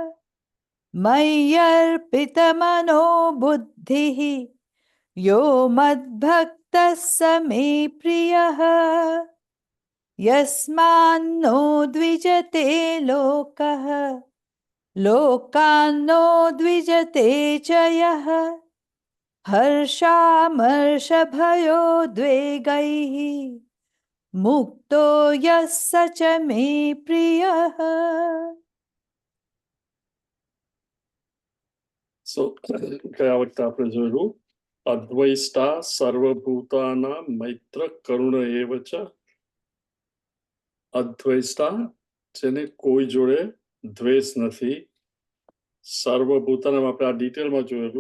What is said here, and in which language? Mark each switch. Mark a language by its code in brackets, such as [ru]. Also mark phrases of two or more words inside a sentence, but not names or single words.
[sa] मय्यर्पितमनो बुद्धिः यो मद्भक्तः स मे प्रियः यस्मान्नो द्विजते लोकः लोकान्नो द्विजते च यः हर्षामर्षभयोद्वेगैः मुक्तो यः स च मे प्रियः। [en] So, [gu] ગયા વખતે આપણે જોયું [sa] અદ્વૈષ્ટા સર્વભૂતાના મૈત્ર કરુણ એવ ચ. [gu] અદ્વૈષ્ટા જેને કોઈ જોડે દ્વેષ નથી. સર્વભૂતાના આપણે આ ડિટેલમાં જોયેલું.